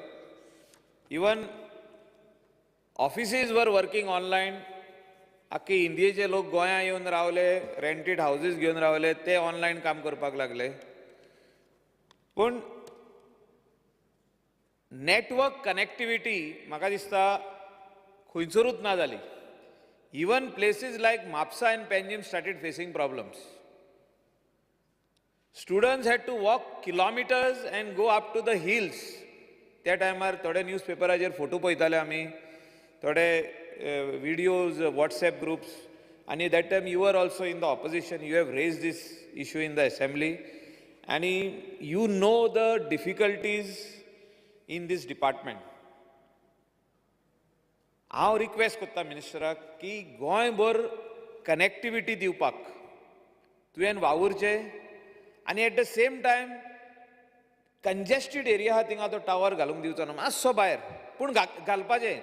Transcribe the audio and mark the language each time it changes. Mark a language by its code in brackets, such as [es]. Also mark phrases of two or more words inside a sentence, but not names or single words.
[en] even offices were working online. [kok] आख्खे इंडियेचे लोक गोंया येवन रावले, [en] rented houses [kok] घेवन रावले, ते ऑनलायन काम करपाक लागले. पूण [en] network connectivity [kok] म्हाका दिसता खंयसरूच ना जाली. [en] Even places like Mapsa and Panjim started facing problems. Students had to walk kilometers and go up to the hills. [kok] त्या टायमार थोडे न्यूजपेपराचेर फोटो पळयताले आमी, थोडे [en] videos, WhatsApp groups, and that time you were also in the opposition. You have raised this issue in the assembly, and you know the difficulties in this department. [kok] हांव रिक्वेस्ट करता मिनिस्टराक की गोंयभर कनेक्टिविटी दिवपाक तुवें वावुरचें, आनी [en] at the same time congested area [kok] आहा थिंगा तो टावर घालूंक दिवचो ना, मातसो भायर, पूण घालपाचें.